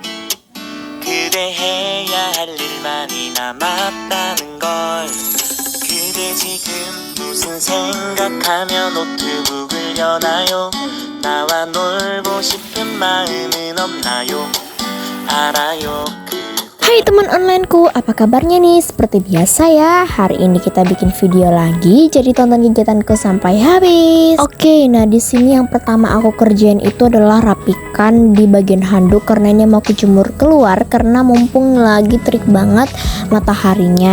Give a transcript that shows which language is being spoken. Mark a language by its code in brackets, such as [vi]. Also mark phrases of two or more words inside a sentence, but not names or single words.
[ko] 그대 해야 할 일 많이 남았다는 걸. 그대 지금 무슨 생각하며 노트북을 여나요? 나와 놀고 싶은 마음은 없나요? 알아요. [id] Hai teman onlineku, apa kabarnya nih? Seperti biasa ya, hari ini kita bikin video lagi, jadi tonton kegiatanku sampai habis. Oke, nah di sini yang pertama aku kerjain itu adalah rapikan di bagian handuk karena ini mau kejemur keluar karena mumpung lagi terik banget mataharinya.